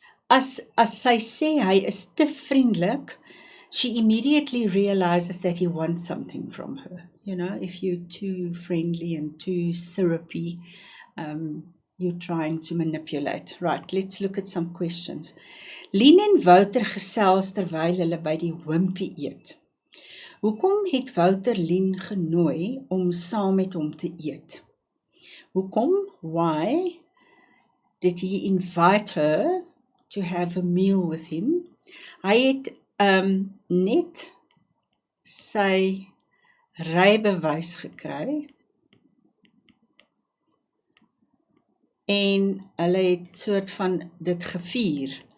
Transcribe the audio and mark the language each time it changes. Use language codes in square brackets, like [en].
[af] As sy sê hy is te vriendelik, [en] she immediately realizes that he wants something from her. You know, if you're too friendly and too syrupy, you're trying to manipulate. Right, let's look at some questions. [af] Lien en Wouter gesels terwyl hulle by die Wimpy eet. Hoekom het Wouter Lien genooi om saam met hom te eet? Hoekom? [en] Why did he invite her to have a meal with him? [af] Hy het net sy rybewys gekry en hulle het soort van dit gevier.